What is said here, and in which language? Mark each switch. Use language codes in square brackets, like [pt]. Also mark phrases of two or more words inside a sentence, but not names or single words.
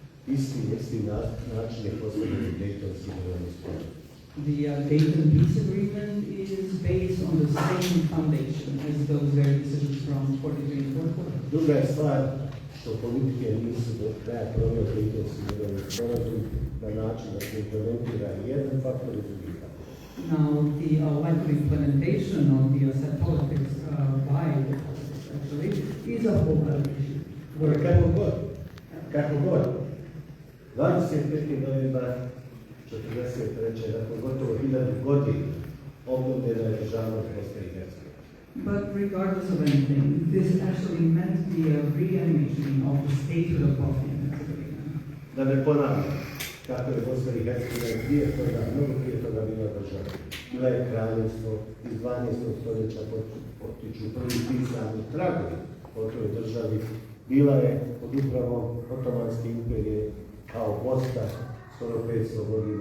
[bs] Isti način je postavljen Dejtonski mirovni sporazum. [en] The Dayton Peace Agreement is based on the same foundation as those very decisions from 43 and 44. [bs] Druga je stvar što politike nisu do kraja proveli Dejtonski mirovni sporazum na način da se implementira jedan faktor i drugi faktor. [en] Now, the lack of implementation of the set politics by the politics actually is a whole other issue. [bs] Kako god, 25. novembra 1943. nakon gotovo 1000 godina obnovljena je državnost Bosne i Hercegovine. [en] But regardless of anything, this actually meant the reanimation of the statehood of Bosnia and Herzegovina. [bs] Da ne ponavljam, kako je Bosna i Hercegovina prije toga, mnogo prije toga bila država. Bila je kraljevstvo, iz 12. stoljeća potiču prvi pisani tragovi o toj državi. Bila je pod upravom Otomanske imperije kao Bosna skoro 500 godina.